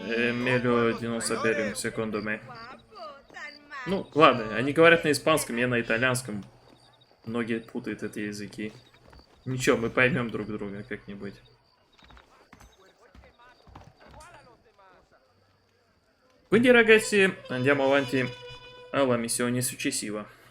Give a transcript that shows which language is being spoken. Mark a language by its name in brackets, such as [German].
[Italian] Meglio di non sapere, secondo me. [Russian] Ну, ладно, они говорят на испанском, я на итальянском. Многие путают эти языки. Ничего, мы поймем друг друга как-нибудь. [Italian] Quindi ragazzi, andiamo avanti alla missione successiva.